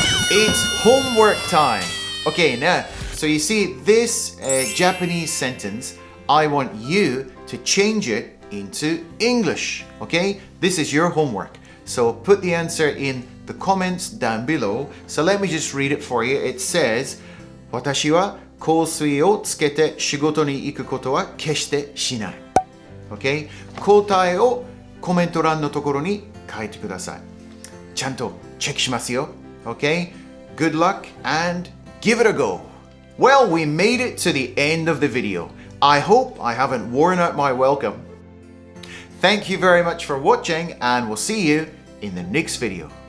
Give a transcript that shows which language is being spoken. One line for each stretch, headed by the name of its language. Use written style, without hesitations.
English: It's homework time. Okay, now, so you see this Japanese sentence, I want you to change it into English. Okay, this is your homework. So put the answer in the comments down below. So let me just read it for you. It says,
Japanese: 私は香水をつけて仕事に行くことは決してしない。
English: Okay?
Japanese: 答えをコメント欄のところに書いてください。ちゃんとチェックしますよ。
English: Okay? Good luck and give it a go. Well, we made it to the end of the video. I hope I haven't worn out my welcome. Thank you very much for watching and we'll see you in the next video.